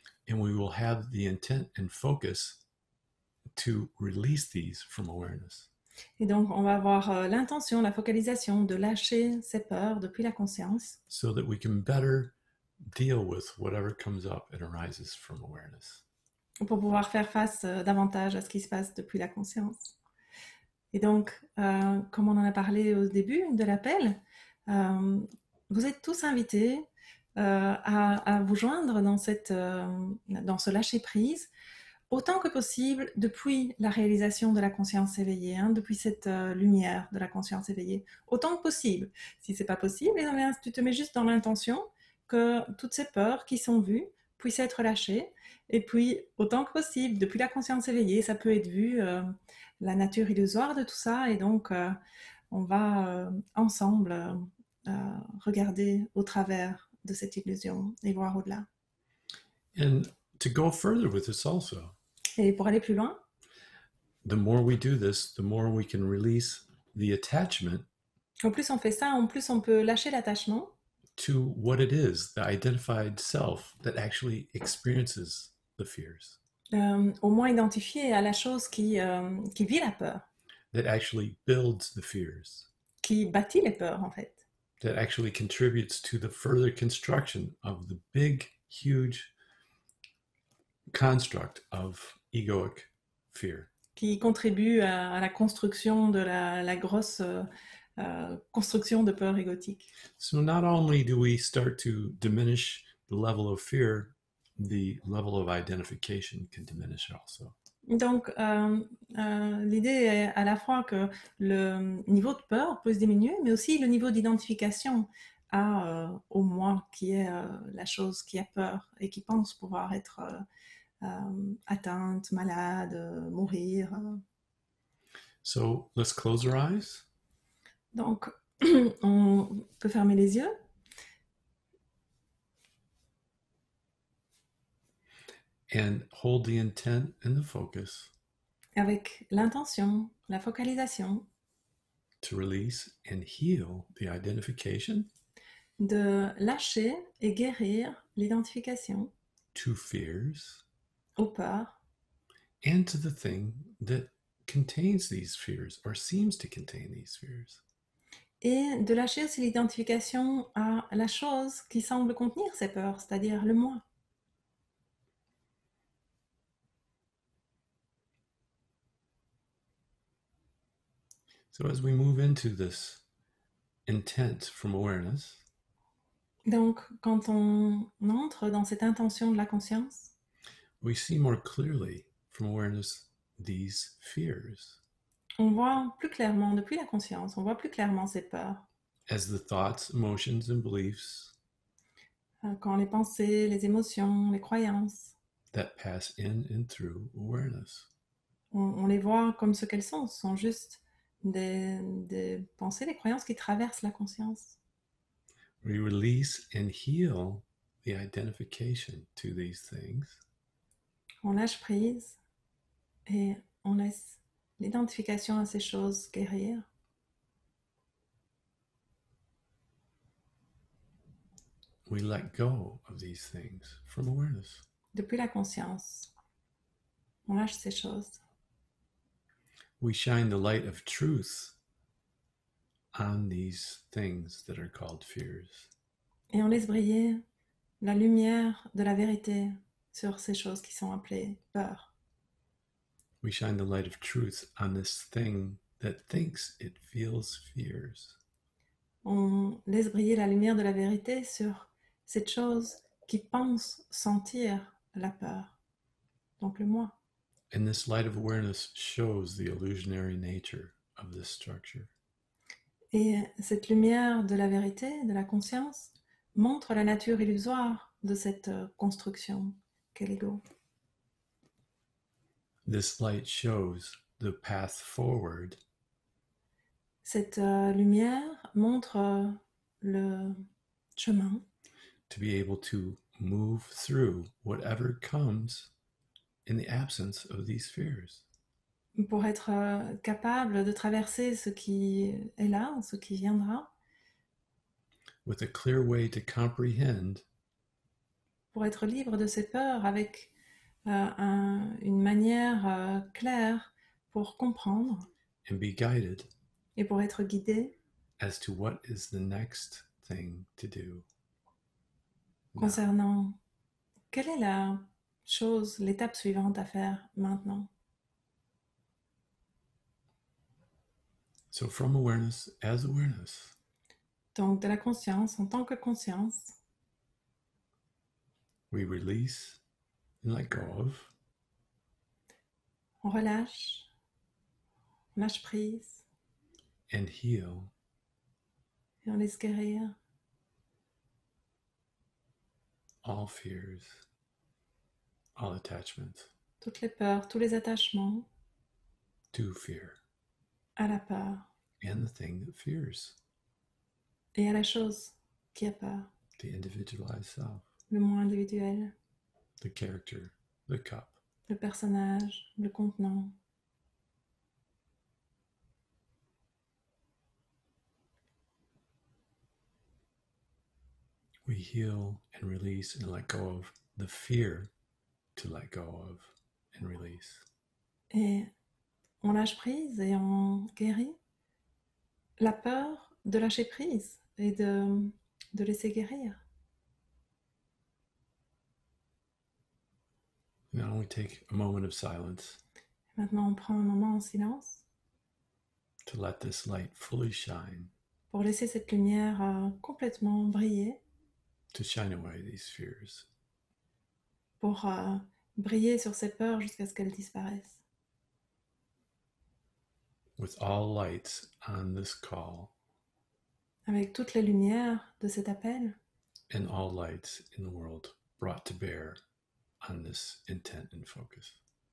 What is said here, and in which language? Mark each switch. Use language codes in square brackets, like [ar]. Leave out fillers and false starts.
[en] and we will have the intent and focus to release these from awareness. [fr] Et donc, on va avoir l'intention, la focalisation de lâcher ces peurs depuis la conscience [en] so that we can better deal with whatever comes up and arises from awareness. [fr] pour pouvoir faire face davantage à ce qui se passe depuis la conscience. Et donc, comme on en a parlé au début de l'appel, vous êtes tous invités à vous joindre dans ce lâcher-prise autant que possible depuis la réalisation de la conscience éveillée, depuis cette lumière de la conscience éveillée, autant que possible. Si c'est pas possible, eh bien, tu te mets juste dans l'intention que toutes ces peurs qui sont vues puissent être lâchées, et puis autant que possible, depuis la conscience éveillée, ça peut être vu, la nature illusoire de tout ça, et donc on va ensemble regarder au travers de cette illusion et voir au-delà. [en] And to go further with this also, [fr] Et pour aller plus loin, [en] the more we do this, the more we can release the attachment [fr] Au plus on fait ça, en plus on peut lâcher l'attachement [en] to what it is, the identified self that actually experiences the fears, [fr] au moins identifié à la chose qui vit la peur, [en] that actually builds the fears, [fr] qui bâtit les peurs en fait, [en] that actually contributes to the further construction of the big, huge construct of egoic fear. [fr] qui contribue à la construction de la grosse construction de peur égotique. [en] So not only do we start to diminish the level of fear, the level of identification can diminish also. [fr] Donc, l'idée est à la fois que le niveau de peur peut se diminuer, mais aussi le niveau d'identification au moi, qui est la chose qui a peur et qui pense pouvoir être atteinte, malade, mourir. [en] So let's close our eyes. [fr] Donc, on peut fermer les yeux [en] And hold the intent and the focus [fr] avec l'intention, la focalisation [en] to release and heal the identification [fr] de lâcher et guérir l'identification [en] to fears [fr] aux peurs [en] and to the thing that contains these fears or seems to contain these fears. [fr] et de lâcher aussi l'identification à la chose qui semble contenir ces peurs, c'est-à-dire le moi. [en] So as we move into this intent from awareness, [fr] Donc, quand on entre dans cette intention de la conscience, [en] we see more clearly from awareness these fears [fr] on voit plus clairement, depuis la conscience, on voit plus clairement ces peurs. [en] as the thoughts, emotions, and beliefs [fr] Quand les pensées, les émotions, les croyances, [en] that pass in and through awareness. [fr] on les voit comme ce qu'elles sont. Ce sont juste des pensées, des croyances qui traversent la conscience. [en] We release and heal the identification to these things [fr] On lâche prise et on laisse l'identification à ces choses guérir. [en] we let go of these things from awareness. [fr] Depuis la conscience, on lâche ces choses. [en] We shine the light of truth on these things that are called fears. [fr] Et on laisse briller la lumière de la vérité sur ces choses qui sont appelées peurs. [en] We shine the light of truth on this thing that thinks it feels fears. [fr] On laisse briller la lumière de la vérité sur cette chose qui pense sentir la peur, donc le moi. [en] And this light of awareness shows the illusionary nature of this structure. [fr] Et cette lumière de la vérité, de la conscience, montre la nature illusoire de cette construction qu'est l'ego. [en] This light shows the path forward [fr] Cette lumière montre le chemin [en] to be able to move through whatever comes in the absence of these fears. [fr] pour être capable de traverser ce qui est là, ce qui viendra, [en] With a clear way to comprehend [fr] pour être libre de ses peurs avec une manière claire pour comprendre [en] and be guided [fr] et pour être guidé [en] as to what is the next thing to do. [fr] concernant quelle est la chose, l'étape suivante à faire maintenant. [en] So, from awareness as awareness, [fr] Donc de la conscience en tant que conscience, [en] we release and let go of [fr] on relâche, on lâche prise [en] and heal [fr] et on laisse guérir [en] all fears, all attachments [fr] toutes les peurs, tous les attachements [en] to fear [fr] à la peur [en] and the thing that fears, [fr] et à la chose qui a peur, [en] the individualized self, [fr] le moi individuel, [en] the character, the cup. [fr] le personnage, le contenant. [en] we heal and release and let go of the fear to let go of and release. [fr] Et on lâche prise et on guérit la peur de lâcher prise et de laisser guérir. [en] Now we take a moment of silence [fr] Maintenant, on prend un moment en silence [en] to let this light fully shine, [fr] pour laisser cette lumière complètement briller, [en] to shine away these fears. [fr] pour briller sur ces peurs jusqu'à ce qu'elles disparaissent. [en] With all lights on this call [fr] Avec toutes les lumières de cet appel [en] and all lights in the world brought to bear on this intent and focus.